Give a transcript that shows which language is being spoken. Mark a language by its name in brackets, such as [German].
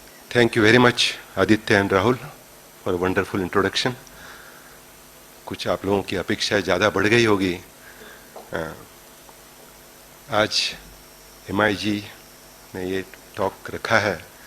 [English] Thank you very much, Aditya and Rahul, for a wonderful introduction. [Hindi] कुछ आप लोगों की अपेक्षा ज़्यादा बढ़ गई होगी। आज MIG ने ये टॉक रखा है।